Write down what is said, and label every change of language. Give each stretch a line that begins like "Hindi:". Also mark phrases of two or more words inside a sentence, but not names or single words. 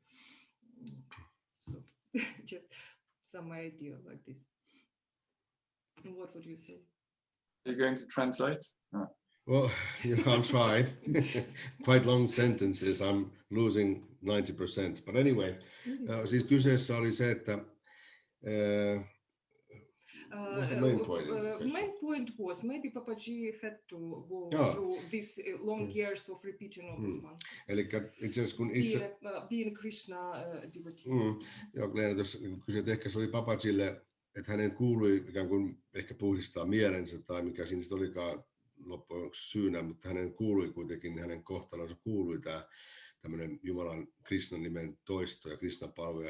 English: So just some idea like this. And what would you say? Are you going to translate? No. Well, I'll try. Quite long sentences. I'm losing 90%. But anyway,
Finnish: siis kyseessä oli se, että
English: what's the main point? Main point was maybe Papaji had to go through these long years of repeating of this one.
Finnish: Eli itse asiassa kun
English: being Krishna devotee.
Finnish: Joo, Leena tuossa kysyi, että ehkä se oli Papajille, että hänen kuului ikään kuin ehkä puhdistaa mielensä tai mikä siinä sitten olikaan loppujen lopuksi syynä, mutta hänen kuului kuitenkin, hänen kohtalonsa kuului tämä tämmöinen Jumalan Krishnan nimen toisto ja Krishna-palveluja.